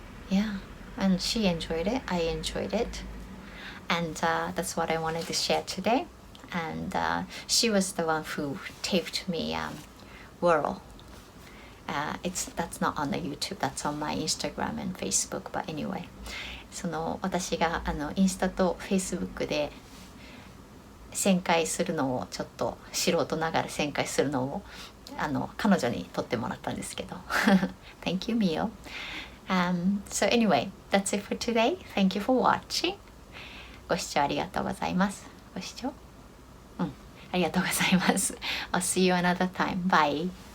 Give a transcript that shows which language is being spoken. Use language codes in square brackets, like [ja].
[en] And yeah, and she enjoyed it, I enjoyed it, and that's what I wanted to share today. And she was the one who taped me whirl. That's not on the YouTube, that's on my Instagram and Facebook, but anyway, [ja] 私がインスタと Facebook で旋回するのをちょっと素人ながら旋回するのを彼女に撮ってもらったんですけど [en] Thank you, [ja] Mio. [en] So anyway, that's it for today. Thank you for watching. [ja] ご視聴ありがとうございます。ご視聴ありがとうございます。 [en] I'll see you another time. Bye.